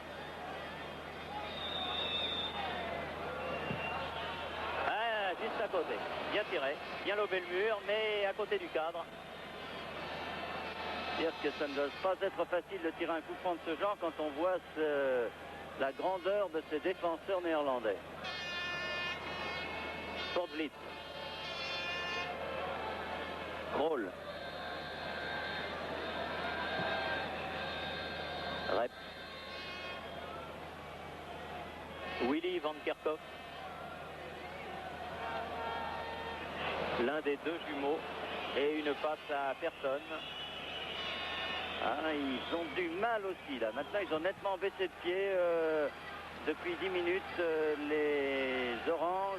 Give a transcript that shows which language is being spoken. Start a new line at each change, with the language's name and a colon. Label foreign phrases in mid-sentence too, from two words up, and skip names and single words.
French: Ah, juste à côté. Bien tiré, bien lobé le mur, mais à côté du cadre. Dire que ça ne doit pas être facile de tirer un coup franc de ce genre quand on voit la grandeur de ces défenseurs néerlandais. Fort Vliet. Krol. Rep. Willy van Kerkhoff. L'un des deux jumeaux. Et une passe à personne. Ah, ils ont du mal aussi là. Maintenant, ils ont nettement baissé de pied depuis 10 minutes, les Oranges.